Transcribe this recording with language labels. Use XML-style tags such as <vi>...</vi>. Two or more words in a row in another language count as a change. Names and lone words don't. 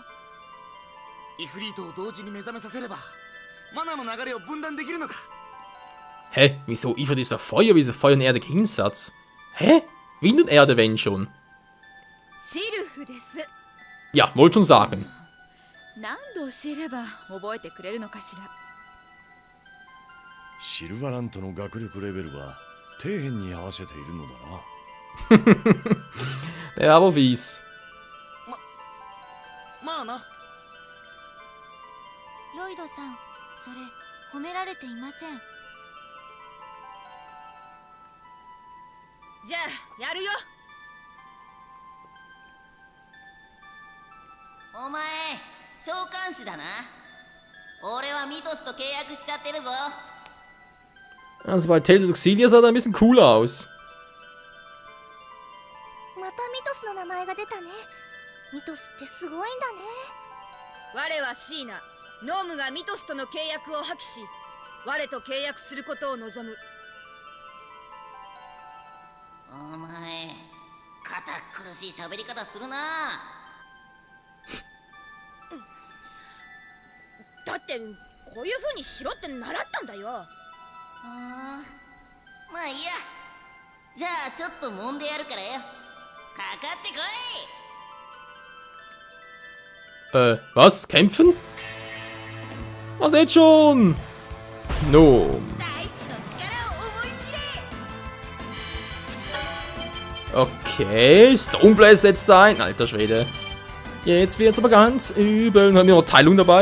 <ja>イフリートを同時に目覚めさせればマナーの流れを分断できるのか。</ja> <de>Hä? Wieso Ifrit ist doch Feuer? Wieso Feuer und Erde Gegensatz? Hä? Wind und Erde, wenn schon.</de> <ja>シルフです。</ja> <de>Ja, wollte schon sagen.</de> <ja>何度知れば覚えてくれるのかしら。シルバラントの学力レベルは底辺に合わせているのだな。</ja> <de>Der war wohl fies.</de> <ja>まあな。ロイドさん、それ褒められていません。じゃあやるよ。お前召喚師だな。俺はミトスと契約しちゃってるぞ。</ja> <de>Also bei Tales of Xillia sah er ein bisschen cooler aus.</de> <ja>またミトスの名前が出たね。ミトスってすごいんだね。我はシーナ。ノームがミトスとの契約を破棄し、我と契約することを望む。お前堅苦しい喋り方するな。だってこういう風にしろって習ったんだよ。まあいいや。じゃあちょっと揉んでやるからよ。かかってこい。</ja> <de>Was? Kämpfen? Was jetzt schon? Gnome. Okay, Stoneblaze setzt ein. Alter Schwede. Jetzt wird's aber ganz übel. Dann haben wir noch Teilung dabei.</de>